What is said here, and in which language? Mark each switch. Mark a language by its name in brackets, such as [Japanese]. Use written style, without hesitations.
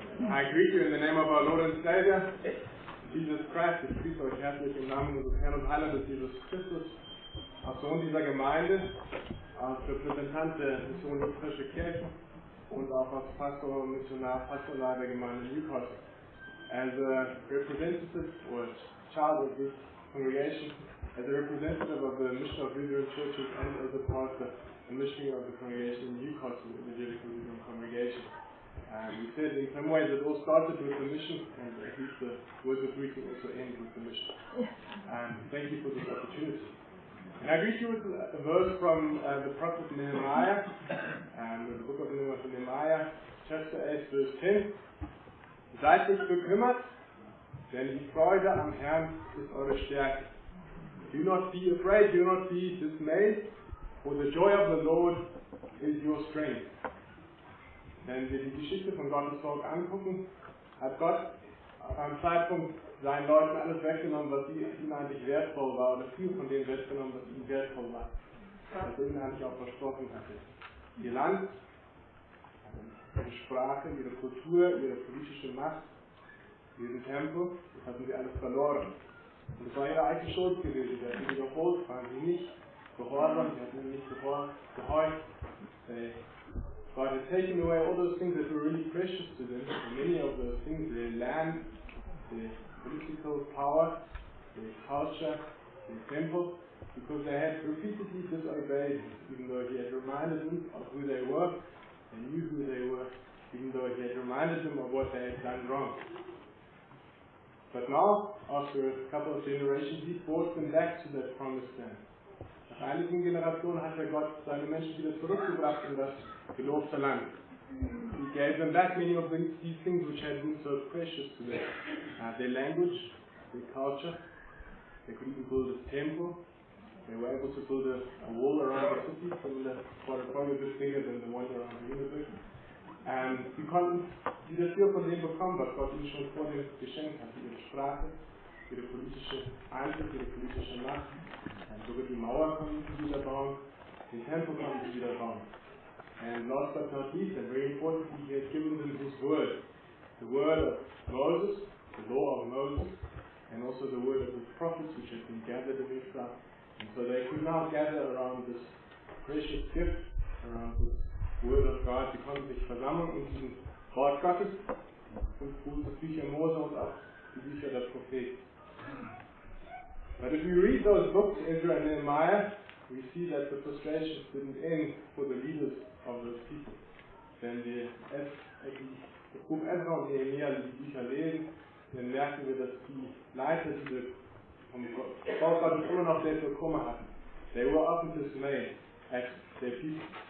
[English] I greet you in the name of our Lord and Savior, Jesus Christ. [German] Ich grüße euch herzlich im Namen unseres Herrn und Heilandes Jesus Christus, als Sohn dieser Gemeinde, als Repräsentant der Mission Lutherische Kirche und auch als Pastorleiter der Gemeinde Newcastle. [English] As a representative or child of this congregation, as a representative of the mission of Lutheran churches, and as a pastor and missionary of the congregation in Newcastle, the Evangelical Lutheran congregation. We said in some ways it all started with the mission, and at least the words of greeting also end with the mission. Thank you for this opportunity. And I greet you with a verse from the prophet Nehemiah, the book of Nehemiah, chapter 8, verse 10. [German] Seid nicht bekümmert, denn die Freude am Herrn ist eure Stärke. [English] Do not be afraid, do not be dismayed, for the joy of the Lord is your strength. [German] Wenn wir die Geschichte von Gottes Volk angucken, hat Gott auf einem Zeitpunkt seinen Leuten alles weggenommen, was ihnen eigentlich wertvoll war, oder viel von dem weggenommen, was ihnen wertvoll war, was er ihnen eigentlich auch versprochen hatte. Ihr Land, ihre Sprache, ihre Kultur, ihre politische Macht, ihren Tempel, das hatten sie alles verloren. Und es war ihre eigene Schuld gewesen. Sie hatten überholt, waren sie nicht gehorsam, sie hatten nicht gehorcht. [English] God had taken away all those things that were really precious to them, and many of those things, their land, their political power, their culture, their temple, because they had repeatedly disobeyed him, even though he had reminded them of who they were, they knew who they were, even though he had reminded them of what they had done wrong. But now, after a couple of generations, he brought them back to that promised land. [German] Nach einigen Generationen hat Gott seine Menschen wieder zurückgebracht in das gelobte Land. [English] He gave them back many of these things which had been so precious to them. Their language, their culture. They could even build a temple. They were able to build a wall around the city, similar, probably a bit bigger than the one around the universe. [German] Sie konnten wieder viel von dem bekommen, was Gott ihnen schon vor dem geschenkt hat. Ihre Sprache, ihre politische Einfluss, ihre politische Macht. Sogar die Mauer konnten sie wieder bauen, den Tempel konnten sie wieder bauen. [English] And last but not least, and very importantly, he had given them his word. The word of Moses, the law of Moses, and also the word of the prophets which had been gathered in Israel. And so they could now gather around this precious gift, around this word of God. [German] Sie konnten sich versammeln und diesen Wort Gottes, 5 Bücher Mose und auch die Bücher der Propheten. [English] But if we read those books, Ezra and Nehemiah, we see that the frustrations didn't end for the leaders of those people. [German] Wenn wir das Buch Ezra und Nehemiah, die Bücher lesen, dann merken wir, dass die Leiter diese vom Volk Gottes immer noch sehr viel Kummer hatten. [English] They were often dismayed at their people.